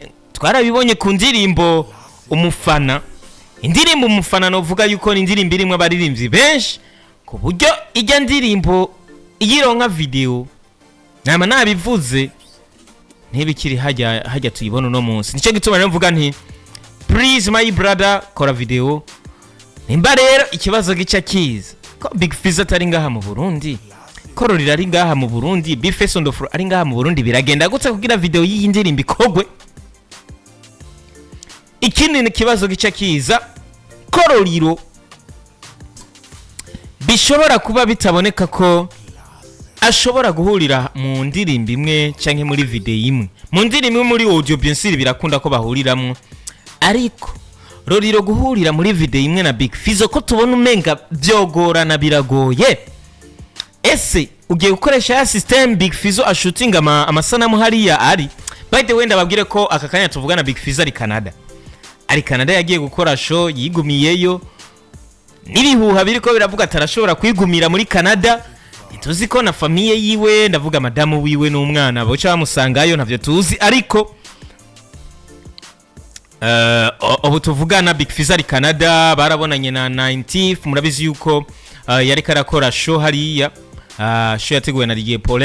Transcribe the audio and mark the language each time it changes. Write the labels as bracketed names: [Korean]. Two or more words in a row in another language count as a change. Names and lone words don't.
[Rundi] Twarabibonye ku ndirimbo umufana, indirimbo umufana novuga yuko ni indirimbo irimo abaririmbyi benshi ku buryo ijya ndirimbo iyironka video nama nabivuze ntibikiri hajya tuyibona no munsi. Nico gituma rero mvuga nti [English] please my brother [Rundi] kora video. Nimba rero ikibazo gica kiza ko Big Fizzo atari ngaha mu Burundi, ko Lolilo ari ngaha mu Burundi, Bface on the floor ari ngaha mu Burundi, biragenda gutse kugira video y'iyi ndirimbo ikogwe. Ikindi ni kibazo gica kiza ko Lolilo bishobora kuba bitaboneka ko ashobora guhurira mu ndirimbo imwe canke muri video imwe. Mu ndirimbo muri audio [French] bien sûr [Rundi] birakunda ko bahuriramwe, ariko Lolilo guhurira muri video imwe na Big Fizzo ko tubona umenga byogorana biragoye. Ese ugiye gukoresha ya system Big Fizzo ashooting amasanamu hariya ari. [English] By the way [Rundi] ndababwire ko aka kanya tuvugana Big Fizzo ari Canada yagiye gukora show yigumiyeyo, nibihuha biriko biravuga atarashobora kwigumira muri Canada. Tuzi ko na famille yiwe ndavuga madamu wiwe n'umwana bo cha bamusangayo ntavyo tuzi, ariko ubu tuvugana Big Fizzo ari Canada barabonanye na 90 murabizi yuko yari karakora show hariya, show yateguwe na DJ Paulin.